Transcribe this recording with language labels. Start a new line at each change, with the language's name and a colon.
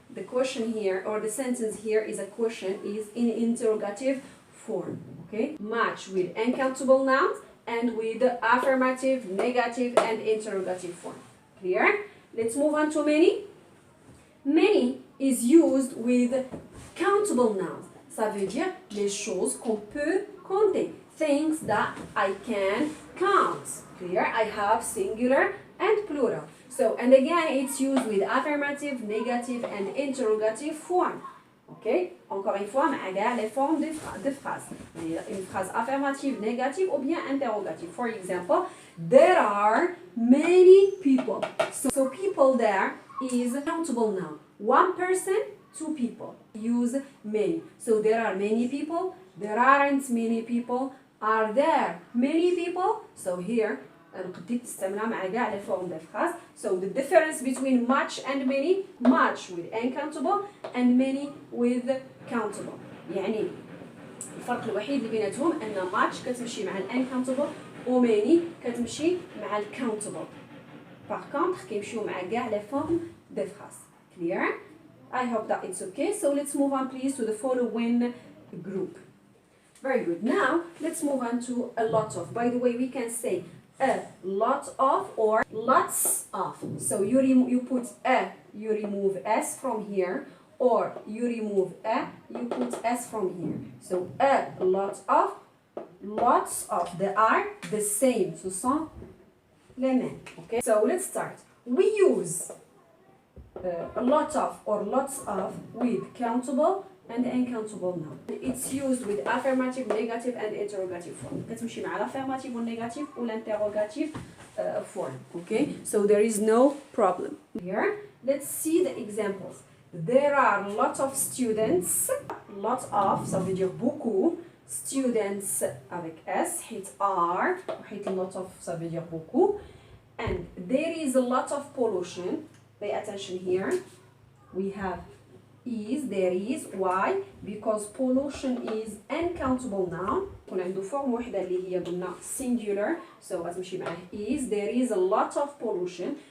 English: The question here or the sentence here is a question, is in interrogative form. Okay, much with uncountable nouns and with affirmative, negative, and interrogative form. Clear? Let's move on to many. Many is used with countable nouns.
French: Ça veut dire les choses qu'on peut compter.
English: Things that I can count. Clear? I have singular and plural. So, and again, it's used with affirmative, negative, and interrogative form. Ok?
French: Encore une fois, les formes de phrases. Une phrase affirmative, négative ou bien interrogative.
English: For example, there are many people. So people there is countable noun. One person, two people. Use many. So there are many people. There aren't many people. Are there many people? So here,
Arabic: نقدر تستعملها مع كاع
French: les formes de phrase.
English: So the difference between much and many, much with uncountable and many with countable.
Arabic: يعني الفرق الوحيد اللي بيناتهم أن much كتمشي مع uncountable و many كتمشي مع countable.
French: Par contre
Arabic: كيمشيو مع كاع
French: les formes de phrase.
English: Clear? I hope that it's okay. So let's move on please to the following group. Very good. Now let's move on to a lot of. By the way, we can say a lot of or lots of. So you put a, you remove s from here, or you remove a, you put s from here. So a lot of, lots of. They are the same.
French: Ce sont les mêmes.
English: Okay. So let's start. We use a lot of or lots of with countable and uncountable noun. It's used with affirmative, negative, and interrogative form.
Arabic: كتمشي مع l'affirmative والnégative ou l'interrogative form.
English: Okay, so there is no problem. Here, let's see the examples. There are lots of students. Lots of,
French: ça veut dire beaucoup. Students avec S, hit R, hit lot of, ça veut dire beaucoup.
English: And there is a lot of pollution. Pay attention here. We have is, there is. Why? Because pollution is uncountable noun.
Arabic: يكون عنده form وحدة اللي هي قلنا singular.
English: So
Arabic: غتمشي معاه
English: is. There is a lot of pollution.